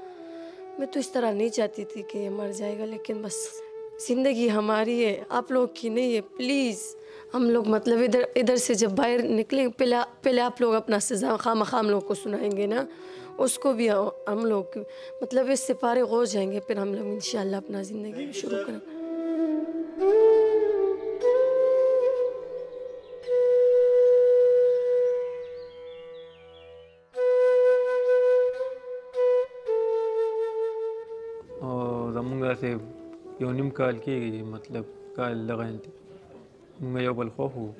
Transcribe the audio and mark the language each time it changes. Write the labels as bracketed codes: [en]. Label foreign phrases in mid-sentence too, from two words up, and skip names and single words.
[ur] میں تو اس طرح نہیں چاہتی تھی کہ یہ مر جائے گا، لیکن بس زندگی ہماری ہے، آپ لوگ کی نہیں ہے. پلیز ہم لوگ مطلب ادھر سے جب باہر نکلیں پہلے آپ لوگ اپنا سزا خواہ ہم لوگ کو سنائیں گے نا، اس کو بھی ہم لوگ مطلب اس سے فارغ ہو جائیں گے، پھر ہم لوگ انشاءاللہ اپنا زندگی شروع کریں گے. [ps] زمونږ داسې یو نیم کال کېږي، مطلب کال دغه مونږ یو بل خوښ وو.